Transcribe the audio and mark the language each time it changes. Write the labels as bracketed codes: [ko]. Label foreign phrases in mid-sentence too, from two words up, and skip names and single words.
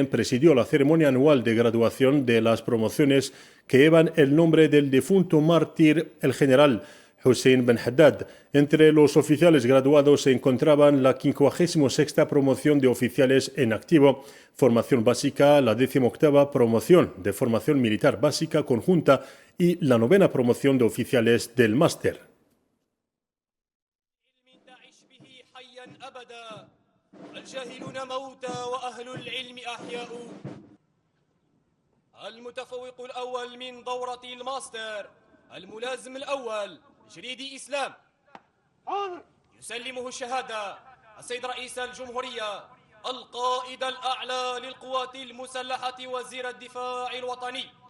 [es] Presidió la ceremonia anual de graduación de las promociones que llevan el nombre del difunto mártir, el general Hussein Ben Haddad. Entre los oficiales graduados se encontraban la 56ª promoción de oficiales en activo, formación básica, la 18ª promoción de formación militar básica conjunta y la 9ª promoción de oficiales del máster. [ar] الجاهلون موتى وأهل العلم أحياء. المتفوق الأول من دورة الماستر، الملازم الأول جريدي إسلام، يسلمه الشهادة السيد رئيس الجمهورية القائد الأعلى للقوات المسلحة وزير الدفاع الوطني.